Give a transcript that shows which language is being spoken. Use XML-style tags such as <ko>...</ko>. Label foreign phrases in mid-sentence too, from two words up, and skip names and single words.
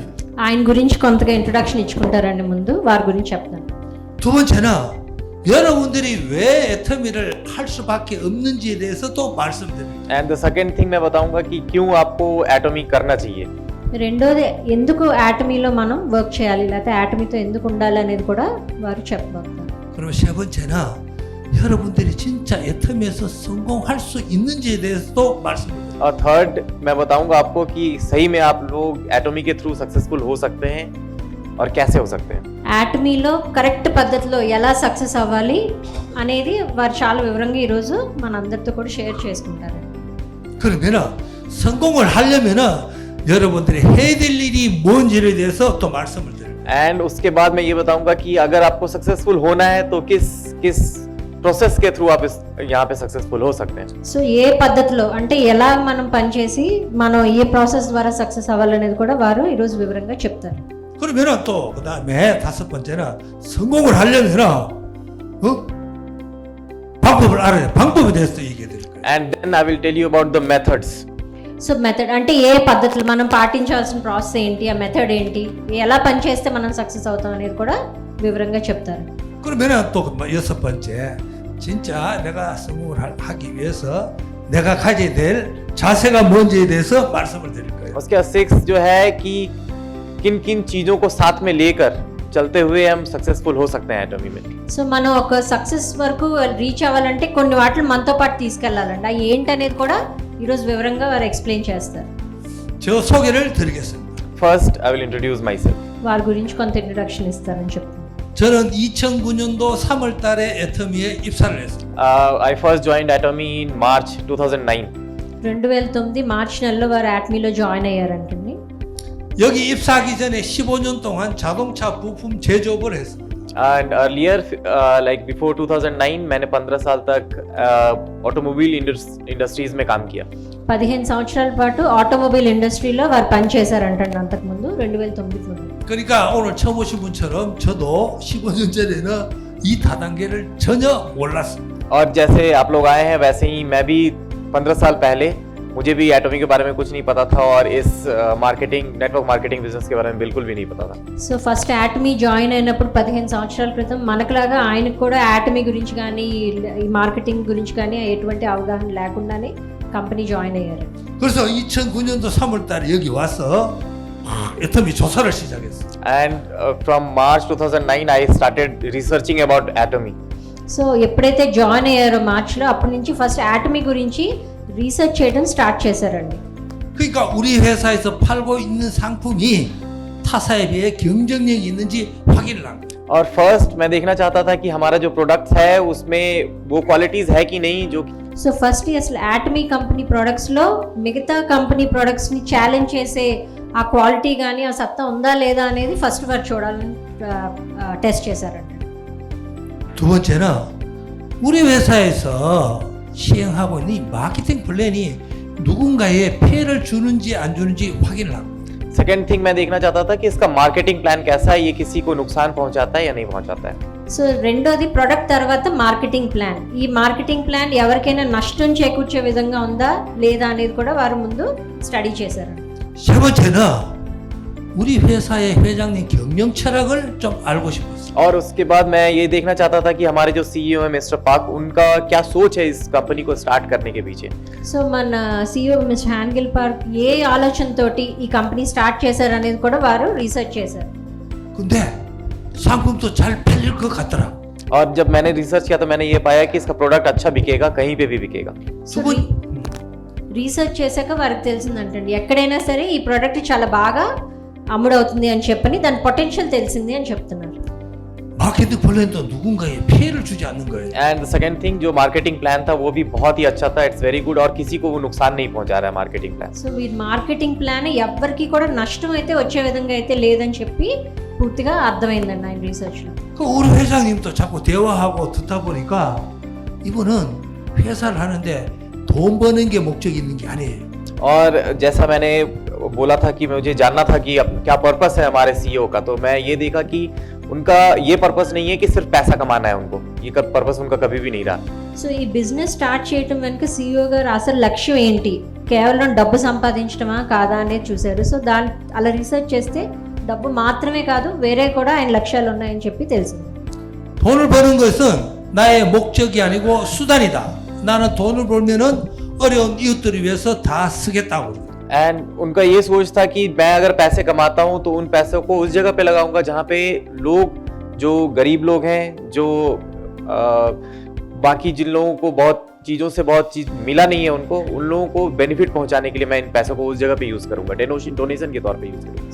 <te>ఆయన గురించి కొంతగా ఇంట్రొడక్షన్ ఇచ్చుకుంటారండి, ముందు వారి గురించి చెప్తాను.</te> <ko>두 번째는 여러분들이 왜 애터미를 할 수밖에 없는지에 대해서 또 말씀드립니다.</ko> <en>And the second thing</en> <hi>मैं बताऊंगा कि क्यों आपको एटॉमी करना चाहिए.</hi> <te>రెండోది ఎందుకు యాటమీలో మనం వర్క్ చేయాలి, లేకపోతే యాటమీతో ఎందుకు ఉండాలి అనేది కూడా వారు చెప్పబోతున్నారు.</te> <ko>그리고 세 번째는 여러분들이 진짜 애터미에서 성공할 수 있는지에 대해서도 말씀드립니다.</ko> <hi>और थर्ड मैं बताऊंगा आपको कि सही में आप लोग एटॉमी के थ्रू सक्सेसफुल हो सकते हैं और कैसे हो सकते हैं.</hi> <te>యాటమీలో కరెక్ట్ పద్ధతిలో ఎలా సక్సెస్ అవ్వాలి అనేది వారు చాలా వివరంగా ఈరోజు మనందరితో కూడా షేర్ చేసుకుంటారు.</te> <ko>그러면은 성공을 하려면은 여러분들이 해야 될 일이 뭔지에 대해서 또 말씀을 드립니다.</ko> <hi>एंड उसके बाद मैं ये बताऊंगा कि अगर आपको सक्सेसफुल होना है तो किस किस प्रोसेस के थ्रू आप इस यहाँ पे सक्सेसफुल हो सकते हैं.</hi> <te>సో ఏ పద్ధతిలో అంటే ఎలా మనం పనిచేసి మనం ఏ ప్రాసెస్ ద్వారా సక్సెస్ అవ్వాలనేది కూడా వారు ఈరోజు వివరంగా చెప్తారు.</te> <ko>그러면은 또 그다음에 다섯 번째는 성공을 하려면은 방법을 알아야 돼. 방법에 대해서 얘기해 드릴 거예요.</ko> <en>And then I will tell you about the methods.</en> <te>సో మెథడ్ అంటే ఏ పద్ధతులు మనం పాటించాల్సిన ప్రాసెస్ ఏంటి, ఆ మెథడ్ ఏంటి, ఎలా పనిచేస్తే మనం సక్సెస్ అవుతాం అనేది కూడా వివరంగా చెప్తారు.</te> <ko>그러면은 또 여섯 번째 진짜 내가 성공을 하기 위해서 내가 가져야 될 자세가 뭔지에 대해서 말씀을 드릴 거예요.</ko> <hi>उसके बाद 6 जो है कि किन किन चीजों को साथ में लेकर चलते हुए हम सक्सेसफुल हो सकते हैं एटॉमी में.</hi> <te>సో మనం ఒక సక్సెస్ వరకు రీచ్ అవ్వాలంటే కొన్ని వాటిని మనతో పాటు తీసుకెళ్లాలండి. అవి ఏంటనేది కూడా ఈరోజు వివరంగా వారు ఎక్స్ప్లెయిన్ చేస్తారు.</te> <ko>저 소개를 드리겠습니다.</ko> <en>First, I will introduce myself.</en> <te>వారి గురించి కొంత ఇంట్రొడక్షన్ ఇస్తారని చెప్తాను.</te> <ko>저는 2009년도 3월 달에 애터미에 입사를 했습니다.</ko> <en>I first joined Atomy in March 2009.</en> <te>2009 మార్చి నెలలో వారు యాటమీలో జాయిన్ అయ్యారంటండి.</te> <ko>여기 입사하기 전에 15년 동안 자동차 부품 제조업을 했습니다.</ko> <en>And earlier, like before 2009,</en> <hi>मैंने 15 साल तक</hi> <en>automobile industries</en> <hi>में काम किया.</hi> <te>15 సంవత్సరాల పాటు</te> <en>automobile industrylo</en> <te>వారు పనిచేశారంటండి అంతకుముందు 2009 ముందు.</te> <ko>그러니까 오늘 처음 오신 분처럼 저도 15년 전에는 이 다단계를 전혀 몰랐습니다.</ko> <hi>और जैसे आप लोग आए हैं वैसे ही मैं भी 15 साल पहले मुझे भी एटॉमी के बारे में कुछ नहीं पता था और इस</hi> <en>marketing network marketing business</en> <hi>के बारे में बिल्कुल भी नहीं पता था.</hi> <te>సో ఫస్ట్ యాటమీ జాయిన్ అయినప్పుడు 15 సంవత్సరాల క్రితం మనకులాగా ఆయనకు కూడా యాటమీ గురించి కానీ ఈ మార్కెటింగ్ గురించి కానీ ఎటువంటి అవగాహన లేకుండానే</te> <en>company join</en> <te>అయ్యారు.</te> <ko>그래서 2009년도 3월 달에 여기 와서 애터미 조사를 시작했어요.</ko> <en>And from March 2009, I started researching about Atomy.</en> <te>సో ఎప్పుడైతే జాయిన్ అయ్యారో మార్చిలో అప్పటి నుంచి ఫస్ట్ యాటమీ గురించి రీసెర్చ్ చేయడం స్టార్ట్ చేశారండి.</te> <ko>그러니까 우리 회사에서 팔고 있는 상품이 타사에 비해 경쟁력이 있는지 확인을 한 거예요.</ko> <hi>और फर्स्ट मैं देखना चाहता था कि हमारा जो प्रोडक्ट है उसमें वो क्वालिटीज है कि नहीं जो</hi> <te>సో ఫస్ట్ అసలు యాటమీ</te> <en>company productslo</en> <te>మిగతా</te> <en>company productsni challenge</en> <te>చేసే ఆ క్వాలిటీ కానీ ఆ సత్తా ఉందా లేదా అనేది ఫస్ట్ వారు చూడాలని టెస్ట్ చేశారంట.</te> <ko>두 번째는 우리 회사에서 시행하고 있는 이 마케팅 플랜이 누군가에 피해를 주는지 안 주는지 확인을 합니다.</ko> <en>second thing</en> <hi>मैं देखना चाहता था कि इसका</hi> <en>marketing plan</en> <hi>कैसा है, ये किसी को नुकसान पहुंचाता है या नहीं पहुंचाता है.</hi> <te>సో రెండోది ప్రొడక్ట్ తర్వాత</te> <en>marketing plan.</en> <te>ఈ</te> <en>marketing plan</en> <te>ఎవరికైనా నష్టం చేకూర్చే విధంగా ఉందా లేదా అనేది కూడా వారు ముందు స్టడీ చేశారు.</te> <ko>세 번째는 우리 회사의 회장님 경영 철학을 좀 알고 싶었어요.</ko> <hi>और उसके बाद मैं ये देखना चाहता था कि हमारे जो सीईओ है मिस्टर पाक, उनका क्या सोच है इस कंपनी को स्टार्ट करने के पीछे.</hi> <te>సో మన సిఇఓ మిస్టర్ హ్యాన్గిల్ పార్క్ ఏ ఆలోచనతోటి ఈ</te> <en>company start</en> <te>చేశారు అనేది కూడా వారు రీసెర్చ్ చేశారు.</te> <ko>근데 상품도 잘 팔릴 것 같더라.</ko> <hi>और जब मैंने रिसर्च किया तो मैंने ये पाया कि इसका प्रोडक्ट अच्छा बिकेगा, कहीं पे भी बिकेगा.</hi> <te>సో రీసెర్చ్ చేశాక వారికి తెలిసిందంటండి ఎక్కడైనా సరే ఈ ప్రోడక్ట్ చాలా బాగా అమ్ముడవుతుంది అని చెప్పని దాని పొటెన్షియల్ తెలిసింది అని చెప్తున్నారు.</te> <ko>마케팅 플랜도 누군가에 피해를 주지 않는 거예요.</ko> <en>and the second thing,</en> <hi>जो</hi> <en>marketing plan</en> <hi>था वो भी बहुत ही अच्छा था.</hi> <en>it's very good</en> <hi>और किसी को वो नुकसान नहीं पहुंचा रहा है</hi> <en>marketing plan.</en> <te>సో ఈ</te> <en>marketing plan</en> <te>ఎవ్వరికి కూడా నష్టం అయితే వచ్చే విధంగా అయితే లేదని చెప్పి పూర్తిగా అర్థమైందండి ఆయన రీసెర్చ్లో.</te> <ko>그 우리 회장님도 자꾸 대화하고 듣다 보니까 이분은 회사를 하는데 돈 버는 게 목적이 있는 게 아니에요.</ko> <hi>और जैसा मैंने बोला था कि मुझे जानना था कि अब क्या पर्पस है हमारे सीईओ का, तो मैं ये देखा कि उनका ये पर्पस नहीं है कि सिर्फ पैसा कमाना है उनको. ये पर्पस उनका कभी भी नहीं रहा.</hi> <te>సో ఈ</te> <en>business start</en> <te>చేయడం వెనుక సిఇఓ గారు అసలు లక్ష్యం ఏంటి, కేవలం డబ్బు సంపాదించడమా కాదా అనేది చూశారు. సో దాని అలా రీసెర్చ్ చేస్తే డబ్బు మాత్రమే కాదు వేరే కూడా ఆయన లక్ష్యాలు ఉన్నాయని చెప్పి తెలిసింది.</te> <ko>돈을 버는 것은 나의 목적이 아니고 수단이다. 나는 돈을 벌면은 어려운 이웃들을 위해서 다 쓰겠다고.</ko> <hi>एंड उनका ये सोच था कि मैं अगर पैसे कमाता हूँ तो उन पैसों को उस जगह पे लगाऊंगा जहाँ पे लोग, जो गरीब लोग हैं, जो बाकी जिन लोगों को बहुत चीज़ों से बहुत चीज़ मिला नहीं है उनको, उन लोगों को बेनिफिट पहुंचाने के लिए मैं इन पैसों को उस जगह पे यूज़ करूंगा, डोनेशन के तौर पे यूज़ करूंगा.</hi>